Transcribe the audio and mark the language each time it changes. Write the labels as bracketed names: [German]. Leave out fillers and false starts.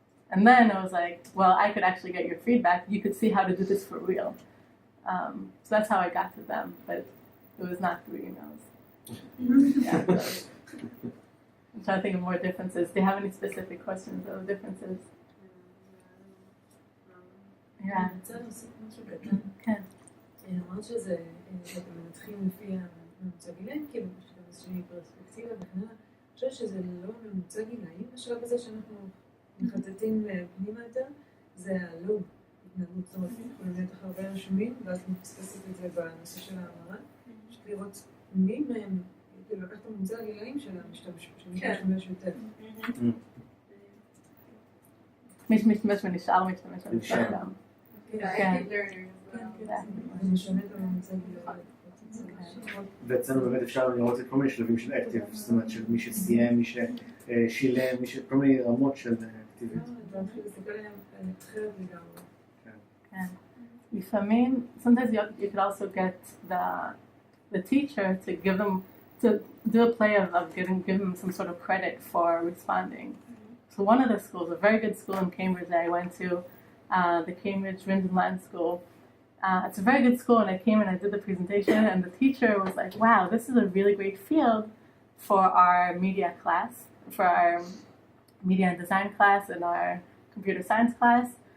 [English] And then I was like, well, I could actually get your feedback. You could see how to do this for real. So that's how I got to them, but it was not through emails. Yeah, so I'm trying to think of more differences. Do you have any specific questions of differences? Yeah. [Hebrew] אני רוצה להוסיף משהו קטן. כן. אמרת שאתם מנתחים לפי הממוצע גילאים, כאילו יש גם איזושהי פרספקטיבה וכן הלאה. אני חושבת שזה לא ממוצע גילאים, בשלב הזה שאנחנו מחטטים פנימה יותר, זה הלוג. התנהגות, זאת אומרת, באמת אחרי הרבה רשומים, ואז מפספסת את זה בנושא של ההמרה, פשוט לראות מי מהם, כאילו לקחת ממוצע הגילאים של המשתמש יותר. מי שמשתמש ונשאר משתמש נשאר. גם. [English] active learner as well. [Hebrew] זה משנה את הממוצע גילאים. ואצלנו באמת אפשר לראות את כל מיני שלבים של אקטיב, זאת אומרת של מי שסיים, מי ששילם, כל מיני רמות של אקטיביות. להתחיל להסתכל עליהם אחרת לגמרי. לפעמים, [English] sometimes you could also get the teacher to give them, to do a play of give them some sort of credit for responding. So one of the schools, a very good school in Cambridge that I went to, the Cambridge Rindenland School, it's a very good school, and I came and I did the presentation, and the teacher was like, wow, this is a really great field for our media class, for our media and design class and our computer science class.